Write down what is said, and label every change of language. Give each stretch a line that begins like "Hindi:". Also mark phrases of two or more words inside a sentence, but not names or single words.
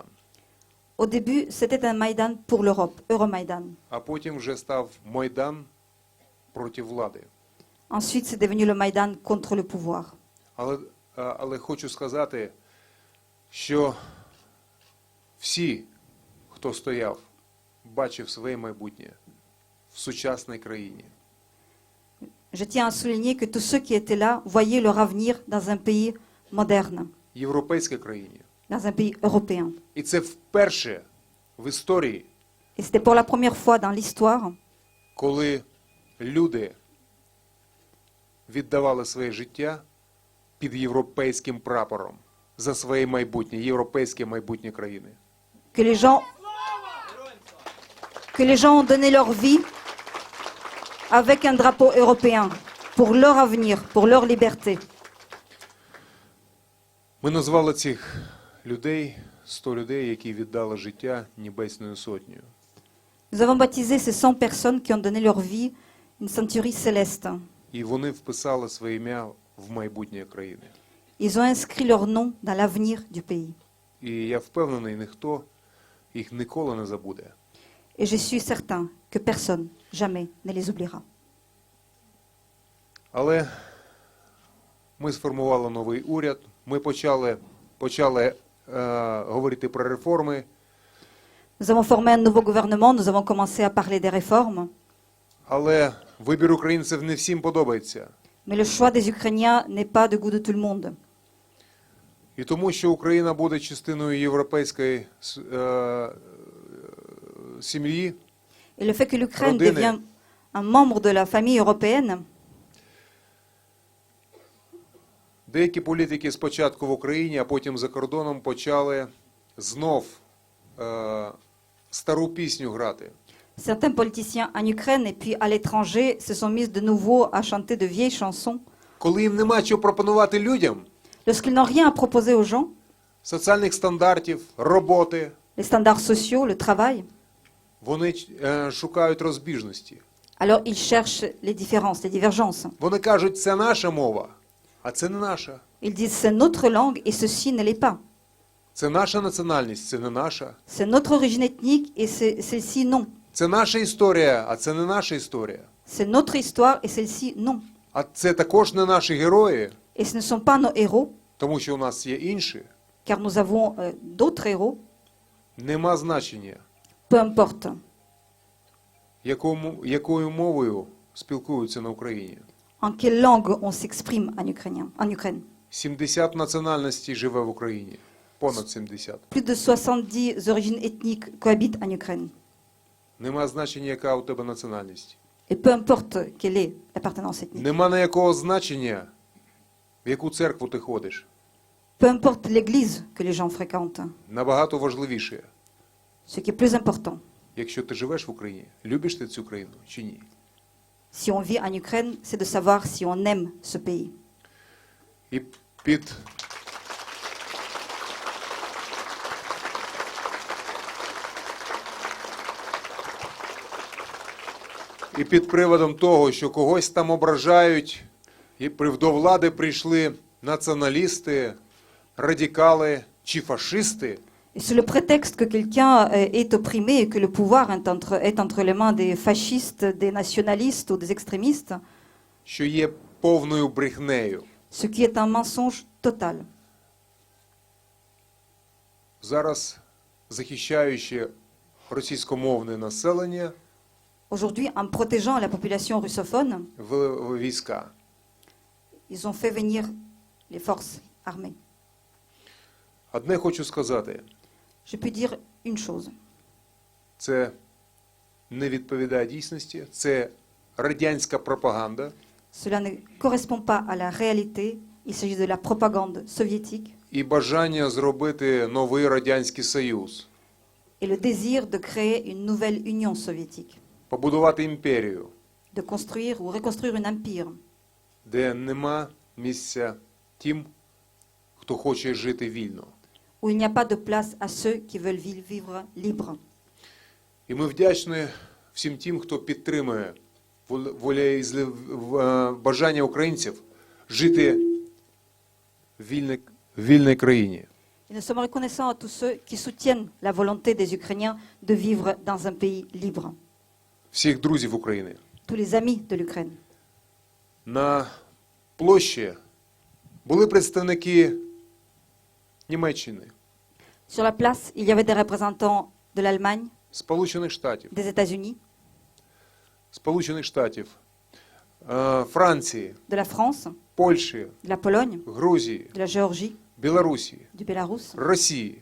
French: Au début, c'était un Maïdan pour l'Europe, Euromaïdan.
Ukrainian: а потім вже став Майдан проти влади.
French: Ensuite, c'est devenu le Maïdan contre le pouvoir.
Ukrainian: Але хочу сказати, що всі, хто стояв, бачив своє майбутнє в сучасній країні.
French: Je tiens à souligner que tous ceux qui étaient là voyaient leur avenir dans un pays moderne,
Ukrainian: Європейській країні.
French: dans un pays européen.
Ukrainian: І це вперше в історії,
French: Et c'était pour la première fois dans l'histoire
Ukrainian: коли люди віддавали своє життя під європейським прапором за своє майбутнє, європейське майбутнє країни.
French: que les gens ont donné leur vie avec un drapeau européen pour leur avenir, pour leur liberté.
Ukrainian: Ми назвали цих людей 100 людей, які віддали життя Небесною Сотнею.
French: Nous avons baptisé ces 100 personnes qui ont donné leur vie une centurie céleste.
Ukrainian: І вони вписали своє ім'я в майбутнє країни.
French: Ils ont inscrit leur nom dans l'avenir du pays.
Ukrainian: І я впевнений, ніхто їх ніколи не забуде.
French: Et je suis certain que personne, jamais, ne les oubliera.
Ukrainian: Але ми сформували новий уряд, ми почали говорити про реформи,
French: Nous avons formé un nouveau gouvernement, nous avons commencé à parler des réformes.
Ukrainian: але вибір українців не всім подобається.
French: Mais le choix des Ukrainiens n'est pas de goût de tout le monde.
Ukrainian: І тому, що Україна буде частиною європейської сім'ї,
French: Et le fait que l'Ukraine
Ukrainian: Rodine.
French: devient un membre de la famille européenne,
Ukrainian: деякі політики спочатку в Україні, а потім за кордоном почали знов стару пісню грати.
French: certains politiciens en Ukraine et puis à l'étranger se sont mis de nouveau à chanter de vieilles chansons.
Ukrainian: Коли їм нема чого пропонувати людям,
French: Lorsqu'ils n'ont rien à proposer aux gens,
Ukrainian: соціальних стандартів, роботи,
French: les standards sociaux, le travail,
Ukrainian: вони шукають розбіжності.
French: alors ils cherchent les différences, les divergences.
Ukrainian: Вони кажуть, це наша мова, а це не наша.
French: Ils disent c'est notre langue et ceci ne l'est pas.
Ukrainian: Це наша національність, це не наша.
French: C'est notre origine ethnique et celle-ci non.
Ukrainian: Це наша історія, а це не наша історія.
French: C'est notre histoire et celle-ci non.
Ukrainian: А це також не наші герої,
French: Et ce ne sont pas nos héros,
Ukrainian: тому що у нас є інші.
French: car nous avons d'autres héros,
Ukrainian: Нема значення,
French: peu importe.
Ukrainian: якою мовою спілкуються на Україні.
French: En quelle langue on s'exprime en Ukraine.
Ukrainian: 70 національностей живе в Україні. Понад 70.
French: Plus de 70 origines ethniques cohabitent en Ukraine.
Ukrainian: Нема значення, яка у тебе національність.
French: Et peu importe quelle est l'appartenance ethnique.
Ukrainian: Нема ніякого значення, в яку церкву ти ходиш.
French: Peu importe l'église que les gens fréquentent.
Ukrainian: Набагато важливіше,
French: Ce qui est plus important,
Ukrainian: якщо ти живеш в Україні, любиш ти цю країну чи ні.
French: si on vit en Ukraine, c'est de savoir si on aime ce pays.
Ukrainian: І під приводом того, що когось там ображають, і до влади прийшли націоналісти, радикали чи фашисти,
French: Et sous le prétexte que quelqu'un est opprimé et que le pouvoir est entre les mains des fascistes, des nationalistes ou des extrémistes,
Ukrainian: що є повною брехнею.
French: ce qui est un mensonge total.
Ukrainian: Зараз, захищаючи російськомовне населення,
French: Aujourd'hui, en protégeant la population russophone,
Ukrainian: в війська.
French: ils ont fait venir les forces armées.
Ukrainian: Одне хочу сказати,
French: Je peux dire une chose.
Ukrainian: це не відповідає дійсності, це радянська пропаганда,
French: Cela ne correspond pas à la réalité. Il s'agit de la propagande soviétique
Ukrainian: і бажання зробити новий Радянський Союз,
French: et le désir de créer une nouvelle Union soviétique,
Ukrainian: побудувати імперію,
French: de construire ou reconstruire un empire
Ukrainian: де нема місця тим, хто хоче жити вільно.
French: où il n'y a pas de place à ceux qui veulent vivre libres.
Ukrainian: І ми вдячні всім тим, хто підтримує бажання українців жити в вільній країні.
French: Et nous sommes reconnaissants à tous ceux qui soutiennent la volonté des Ukrainiens de vivre dans un pays libre.
Ukrainian: Всіх друзів України.
French: Tous les amis de l'Ukraine.
Ukrainian: На площі були представники Німеччини,
French: Sur la place, il y avait des représentants de l'Allemagne,
Ukrainian: Сполучених Штатів,
French: des États-Unis,
Ukrainian: Франції,
French: de la France,
Ukrainian: Польщі,
French: de la Pologne,
Ukrainian: Грузії,
French: de la Géorgie,
Ukrainian: Білорусі,
French: du Bélarus,
Ukrainian: Росії,